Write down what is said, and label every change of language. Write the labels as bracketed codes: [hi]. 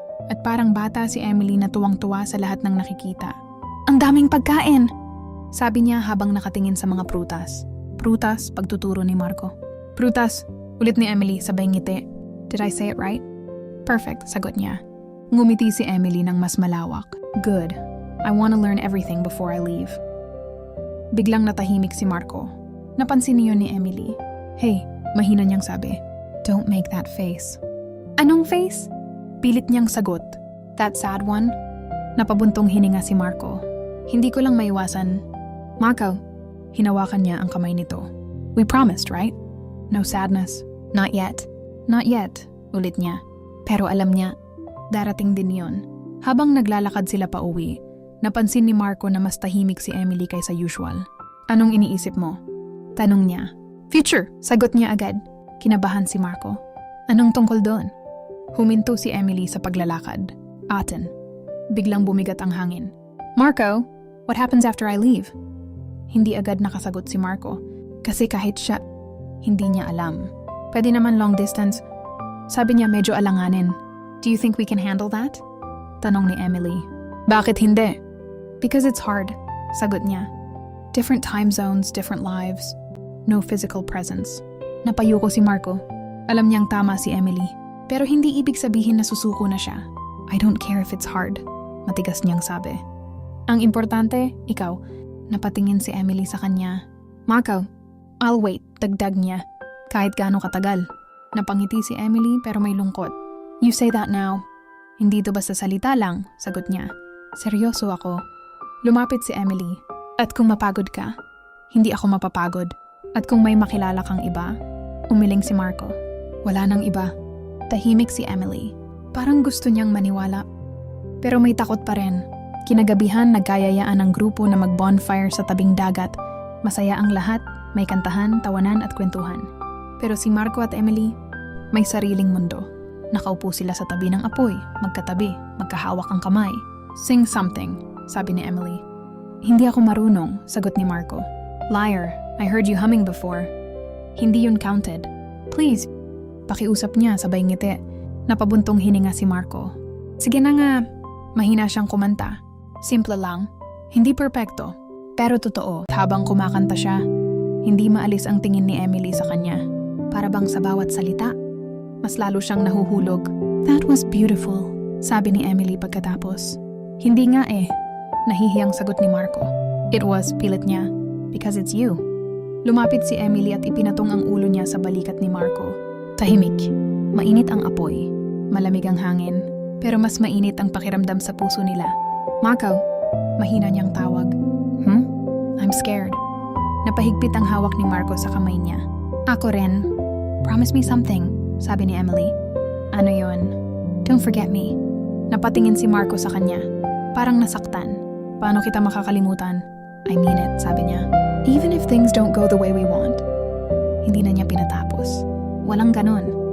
[tl] At parang bata si Emily na tuwang-tuwa sa lahat ng nakikita. Ang daming pagkain! Sabi niya habang nakatingin sa mga prutas. Prutas, pagtuturo ni Marco. Prutas, ulit ni Emily sabay ngiti. [en] Did I say it right? [tl] Perfect, sagot niya. Ngumiti si Emily ng mas malawak. [en] Good. I want to learn everything before I leave. [tl] Biglang natahimik si Marco. Napansin niyo ni Emily. Hey, mahina niyang sabi. [en] Don't make that face. [tl] Anong face? Pilit niyang sagot. [en] That sad one? [tl] Napabuntong hininga si Marco. Hindi ko lang maiwasan. Marco, hinawakan niya ang kamay nito. [en] We promised, right? No sadness. Not yet. Not yet, ulit niya. [tl] Pero alam niya, darating din yon. Habang naglalakad sila pa uwi, napansin ni Marco na mas tahimik si Emily kaysa usual. Anong iniisip mo? Tanong niya. Future, sagot niya agad. Kinabahan si Marco. Anong tungkol doon? Huminto si Emily sa paglalakad. Aten. Biglang bumigat ang hangin. [en] Marco, what happens after I leave? [tl] Hindi agad nakasagot si Marco. Kasi kahit siya, hindi niya alam. Pwede naman long distance. Sabi niya medyo alanganin. [en] Do you think we can handle that? [tl] Tanong ni Emily. Bakit hindi? [en] Because it's hard, [tl] sagot niya. [en] Different time zones, different lives. No physical presence. [tl] Napayuko si Marco. Alam niyang tama si Emily. Pero hindi ibig sabihin na susuko na siya. [en] I don't care if it's hard, [tl] matigas niyang sabi. Ang importante, ikaw. Napatingin si Emily sa kanya. Marco, [en] I'll wait, [tl] dagdag niya. Kahit gaano katagal. Napangiti si Emily pero may lungkot. [en] You say that now. [tl] Hindi to basta salita lang, sagot niya. Seryoso ako. Lumapit si Emily. At kung mapagod ka, hindi ako mapapagod. At kung may makilala kang iba, umiling si Marco. Wala nang iba. Tahimik si Emily. Parang gusto niyang maniwala. Pero may takot pa rin. Kinagabihan nagkayayaan ang grupo na mag-bonfire sa tabing dagat. Masaya ang lahat, may kantahan, tawanan at kwentuhan. Pero si Marco at Emily, may sariling mundo. Nakaupo sila sa tabi ng apoy, magkatabi, magkahawak ang kamay. [en] Sing something, [tl] sabi ni Emily. Hindi ako marunong, sagot ni Marco. [en] Liar, I heard you humming before. [tl] Hindi yun [en] counted. [tl] Please, pakiusap niya sabay ngiti. Napabuntong hininga si Marco. Sige na nga, mahina siyang kumanta. Simple lang, hindi perpekto. Pero totoo, habang kumakanta siya, hindi maalis ang tingin ni Emily sa kanya. Para bang sa bawat salita, mas lalo siyang nahuhulog. [en] That was beautiful, [tl] sabi ni Emily pagkatapos. Hindi nga nahihiyang sagot ni Marco. [en] It was, [tl] pilit niya, [en] because it's you. [tl] Lumapit si Emily at ipinatong ang ulo niya sa balikat ni Marco. Tahimik. Mainit ang apoy. Malamig ang hangin. Pero mas mainit ang pakiramdam sa puso nila. Marco, mahina niyang tawag. [en] I'm scared. [tl] Napahigpit ang hawak ni Marco sa kamay niya. Ako rin. [en] Promise me something, [tl] sabi ni Emily. Ano yon? [en] Don't forget me. [tl] Napatingin si Marco sa kanya. Parang nasaktan. Paano kita makakalimutan? [en] I mean it, [tl] sabi niya. [en] Even if things don't go the way we want. [tl] Hindi na niya pinatapos. Walang ganon.